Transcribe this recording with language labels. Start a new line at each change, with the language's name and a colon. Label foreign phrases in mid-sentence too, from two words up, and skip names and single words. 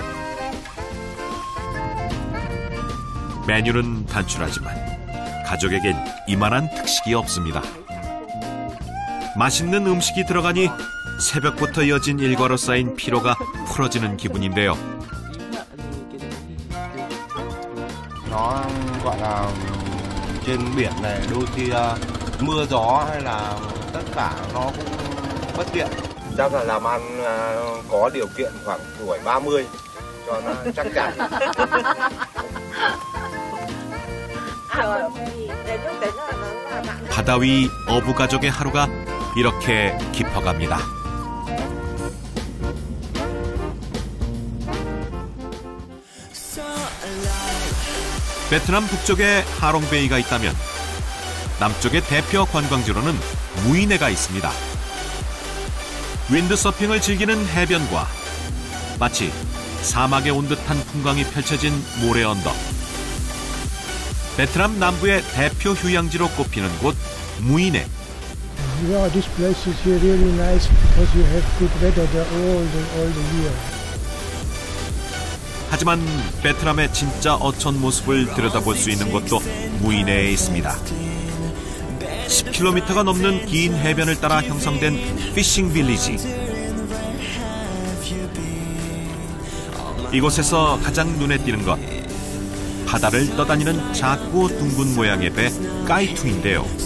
Korean: 메뉴는 단출하지만 가족에겐 이만한 특식이 없습니다. 맛있는 음식이 들어가니 새벽부터 이어진 일과로 쌓인 피로가 풀어지는 기분인데요.
Vietnamese: Nó gọi là trên biển này đôi khi mưa gió hay là tất cả nó cũng bất tiện. Chắc là làm ăn có điều kiện khoảng tuổi 30 cho nó chắc chắn.
Korean: 바다 위 어부 가족의 하루가 이렇게 깊어갑니다. 베트남 북쪽에 하롱베이가 있다면 남쪽의 대표 관광지로는 무이네가 있습니다. 윈드서핑을 즐기는 해변과 마치 사막에 온 듯한 풍광이 펼쳐진 모래 언덕. 베트남 남부의 대표 휴양지로 꼽히는 곳 무이네.
English: Yeah, this place is really nice because you have good weather there all the year.
Korean: 하지만 베트남의 진짜 어촌 모습을 들여다볼 수 있는 곳도 무이네에 있습니다. 10km가 넘는 긴 해변을 따라 형성된
English: fishing village.
Korean: 이곳에서 가장 눈에 띄는 것, 바다를 떠다니는 작고 둥근 모양의 배 까이퉁인데요.